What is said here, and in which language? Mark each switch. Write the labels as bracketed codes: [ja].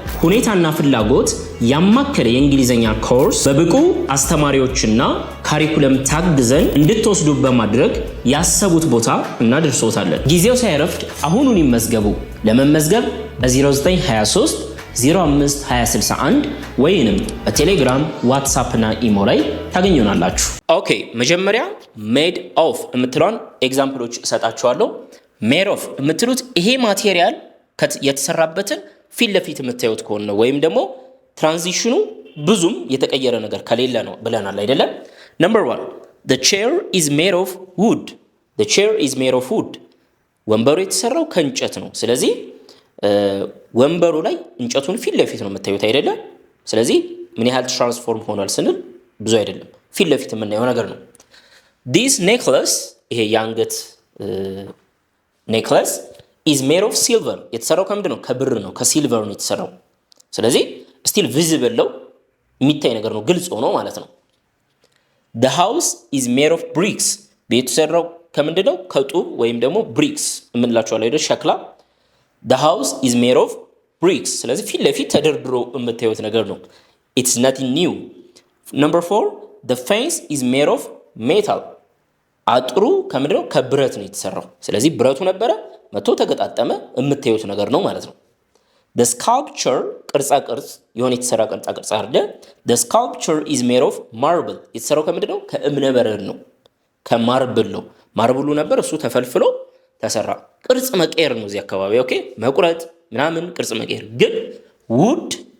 [am] ሁኔታና ፍላጎት ያማከለ የእንግሊዘኛ ኮርስ በብቁ አስተማሪዎችና ካሪኩለም ታግዘን እንድትወስዱ በማድረግ ያሰቡት ቦታ እናደርሶታለን። ጊዜው ሳይረፍድ አሁኑን ይመዝገቡ። ለመመዝገብ በ0923 052061 ወይንም በቴሌግራም ዋትስአፕ እና ኢሞ ላይ ታገኙናላችሁ። ኦኬ መጀመሪያ ሜድ ኦፍ የምትለውን ኤግዛምፕሎች እሰጣችኋለሁ። ሜድ ኦፍ የምትሉት ይሄ ማቴሪያል የተሰራበትን ፊት ለፊት የምታዩት ከሆነ ነው፣ ወይም ደግሞ ትራንዚሽኑ ብዙም የተቀየረ ነገር ከሌለ ነው ብለናል አይደለም? [en] ነምበር 1 the chair is made of wood. the chair is made of wood [am] ወንበሩ የተሰራው ከእንጨት ነው። ስለዚህ ወንበሩ ላይ እንጨቱን ፊት ለፊት ነው የምታዩት አይደለም? ስለዚህ ምን ያህል ትራንስፎርም ሆኗል ስንል ብዙ አይደለም፣ ፊት ለፊት የምናየው ነገር ነው። [en] this necklace [am] ይሄ የአንገት ኔክለስ [en] is made of silver [am] የተሰራው ከምንድን ነው? ከብር ነው፣ ከሲልቨር ነው የተሰራው። ስለዚህ ስቲል ቪዚብል ነው፣ የሚታይ ነገር ነው፣ ግልጽ ሆኖ ማለት ነው። [en] the house is made of bricks [am] ቤቱ የተሰራው ከምንድን ነው? ከጡብ ወይም ደግሞ ብሪክስ የምንላቸዋል አይደል? ሸክላ። [en] the house is made of bricks [am] ስለዚህ ፊት ለፊት ተደርድሮ የምታዩት ነገር ነው። [en] it's nothing new. number 4 the fence is made of metal [am] አጥሩ ከምንድን ነው? ከብረት ነው የተሰራው። ስለዚህ ብረቱ ነበረ መቶ ተገጣጠመ የምታዩት ነገር ነው ማለት ነው። [en] the sculpture [am] ቅርጻ ቅርጽ የሆነ የተሰራ ቅርጻ ቅርጽ አለ። [en] the sculpture is made of marble [am] የተሰራው ከምንድን ነው? ከእብነ በረድ ነው፣ ከማርብል ነው። ማርብሉ ነበር እሱ ተፈልፍሎ ተሰራ። ቅርጽ መቀየር ነው እዚህ አካባቢ። ኦኬ መቁረጥ ምናምን ቅርጽ መቀየር። ግን ውድ